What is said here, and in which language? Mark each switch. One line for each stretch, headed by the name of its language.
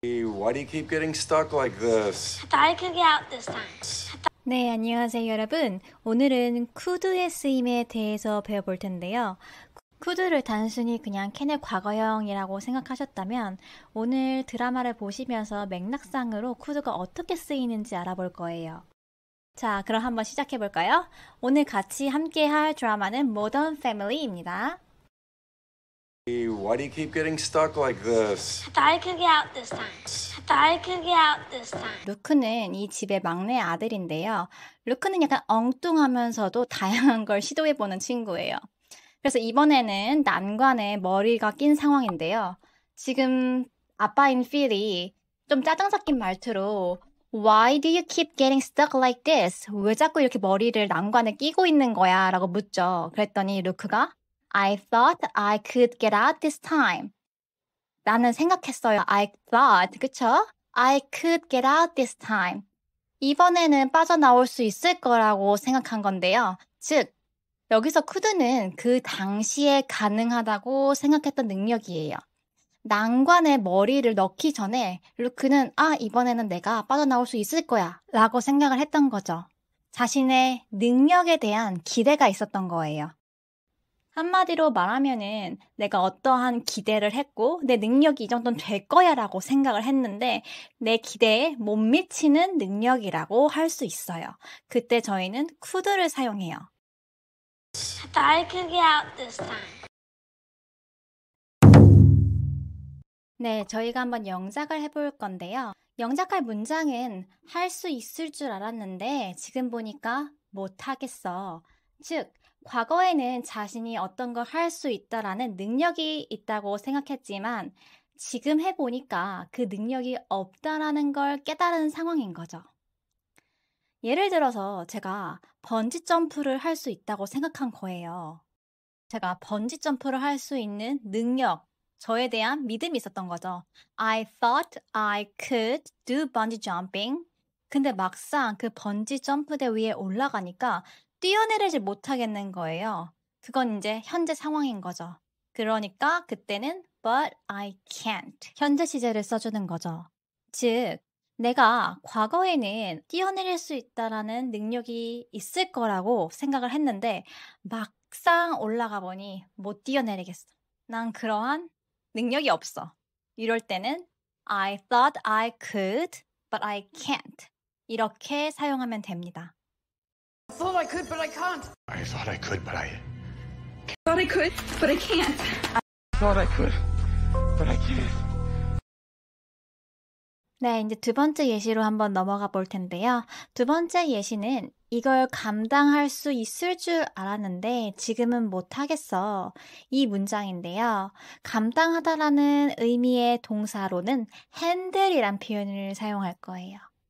English: Why do you keep getting stuck like this? I thought I could get out this time.
Korean: 네, 안녕하세요 여러분. 오늘은 could의 쓰임에 대해서 배워볼 텐데요. could를 단순히 그냥 캔의 과거형이라고 생각하셨다면 오늘 드라마를 보시면서 맥락상으로 could가 어떻게 쓰이는지 알아볼 거예요. 자, 그럼 한번 시작해볼까요? 오늘 같이 함께 할 드라마는 Modern Family입니다.
English: Why do you keep getting stuck like this? I thought I could get out this time. I thought I could get out this time.
Korean: 루크는 이 집의 막내 아들인데요. 루크는 약간 엉뚱하면서도 다양한 걸 시도해보는 친구예요. 그래서 이번에는 난관에 머리가 낀 상황인데요. 지금 아빠인 필이 좀 짜증 섞인 말투로
English: Why do you keep getting stuck like this?
Korean: 왜 자꾸 이렇게 머리를 난관에 끼고 있는 거야? 라고 묻죠. 그랬더니 루크가
English: I thought I could get out this time.
Korean: 나는 생각했어요.
English: I thought,
Korean: 그쵸?
English: I could get out this time.
Korean: 이번에는 빠져나올 수 있을 거라고 생각한 건데요. 즉, 여기서 could는 그 당시에 가능하다고 생각했던 능력이에요. 난관에 머리를 넣기 전에 루크는 이번에는 내가 빠져나올 수 있을 거야 라고 생각을 했던 거죠. 자신의 능력에 대한 기대가 있었던 거예요. 한마디로 말하면은 내가 어떠한 기대를 했고 내 능력이 이 정도는 될 거야 라고 생각을 했는데 내 기대에 못 미치는 능력이라고 할 수 있어요. 그때 저희는 could를 사용해요.
English: I thought I could get out this time.
Korean: 네, 저희가 한번 영작을 해볼 건데요. 영작할 문장은 할 수 있을 줄 알았는데 지금 보니까 못하겠어. 즉, 과거에는 자신이 어떤 걸 할 수 있다라는 능력이 있다고 생각했지만 지금 해보니까 그 능력이 없다라는 걸 깨달은 상황인 거죠. 예를 들어서 제가 번지 점프를 할 수 있다고 생각한 거예요. 제가 번지 점프를 할 수 있는 능력, 저에 대한 믿음이 있었던 거죠.
English: I thought I could do bungee jumping.
Korean: 근데 막상 그 번지 점프대 위에 올라가니까 뛰어내리지 못하겠는 거예요. 그건 이제 현재 상황인 거죠. 그러니까 그때는
English: but I can't.
Korean: 현재 시제를 써주는 거죠. 즉, 내가 과거에는 뛰어내릴 수 있다라는 능력이 있을 거라고 생각을 했는데 막상 올라가 보니 못 뛰어내리겠어. 난 그러한 능력이 없어. 이럴 때는
English: I thought I could, but I can't.
Korean: 이렇게 사용하면 됩니다.
English: I thought I could, but I can't. I thought I could, but I Thought I could, but I can't. thought I could, but I can't.
Korean: 네, 이제 두 번째 예시로 한번 넘어가 볼 텐데요. 두 번째 예시는 이걸 감당할 수 있을 줄 알았는데 지금은 못하겠어. 이 문장인데요. 감당하다라는 의미의 동사로는 handle이란 표현을 사용할 거예요.